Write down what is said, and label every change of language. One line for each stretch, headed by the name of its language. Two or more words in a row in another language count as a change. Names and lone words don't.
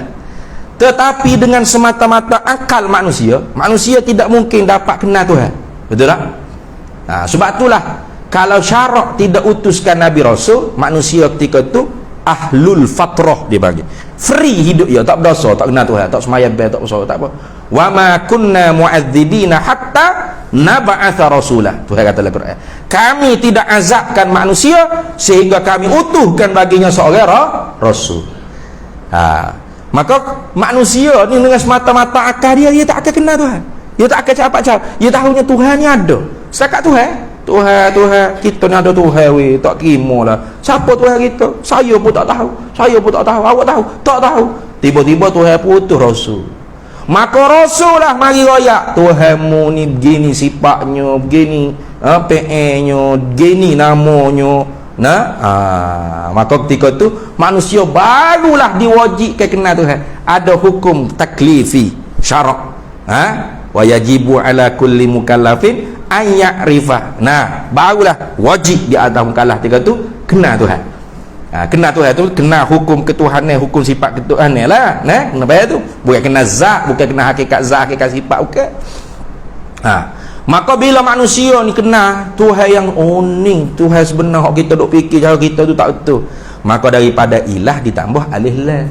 Malay: Tetapi dengan semata-mata akal manusia tidak mungkin dapat kenal Tuhan. Betul tak? Nah, sebab itulah kalau syarak tidak utuskan Nabi Rasul, manusia ketika itu
Arabic: أهل الفترة
Malay: dia bagi. Free hidup ya, tak berdosa, tak kenal Tuhan, tak semayang, tak berdosa, tak apa.
Arabic: وما كنا معذبين حتى نبعث رسولا.
Malay: Tuhan kata dalam Quran. Kami tidak azabkan manusia sehingga kami utuhkan baginya seorang rasul. Maka manusia ni dengan semata-mata akal dia tak akan kenal Tuhan. Dia tak akan cakap. Dia tahunya Tuhan ni ada. Setakat Tuhan, kita ni ada Tuhan weh, tak kira lah. Siapa Tuhan kita? Saya pun tak tahu. Awak tahu? Tak tahu. Tiba-tiba Tuhan putus rasul. Maka rasul lah mari royak. Tuhanmu ni begini sifatnya, begini PE-nya, begini namanya. Maka ketika tu manusia barulah diwajibkan kenal Tuhan. Ada hukum taklifi syarak.
Arabic: ويجب على كل مكلف أن يعرف.
Malay: Barulah wajib di atas mukallaf ketika tu kenal Tuhan. Kenal Tuhan tu kenal hukum ketuhanan, hukum sifat ketuhanan lah. Kenapa tu? Bukan kenal zat, bukan kenal hakikat zat, hakikat sifat, bukan. Maka bila manusia ni kenal Tuhan yang uning, Tuhan sebenar kita duk fikir cara kita tu tak betul, maka daripada ilah ditambah alif lam.